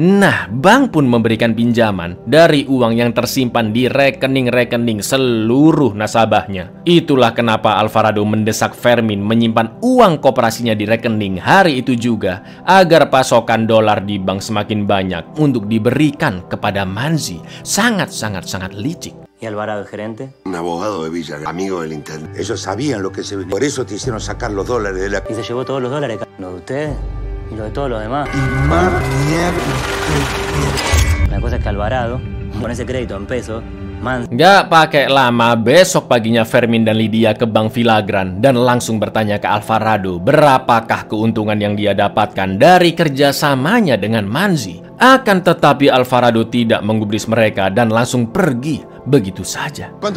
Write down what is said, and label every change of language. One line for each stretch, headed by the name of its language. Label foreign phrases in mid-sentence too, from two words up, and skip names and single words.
Indonesian: Nah, bank pun memberikan pinjaman dari uang yang tersimpan di rekening-rekening seluruh nasabahnya. Itulah kenapa Alvarado mendesak Fermin menyimpan uang koperasinya di rekening hari itu juga agar pasokan dolar di bank semakin banyak untuk diberikan kepada Manzi. Sangat-sangat licik.
Spanish: ¿Y Alvarado, el gerente? Un abogado de Villa, amigo del intendente. Ellos sabían lo que se venía. Por eso te hicieron sacar los dólares de la... Y se llevó todos los dólares, lo de ustedes y lo de todos los demás. La cosa es que Alvarado, con ese crédito en pesos,
Indonesian: Gak pakai lama, besok paginya Fermin dan Lydia ke bank Villagrán dan langsung bertanya ke Alvarado berapakah keuntungan yang dia dapatkan dari kerjasamanya dengan Manzi. Akan tetapi Alvarado tidak menggubris mereka dan langsung pergi begitu saja.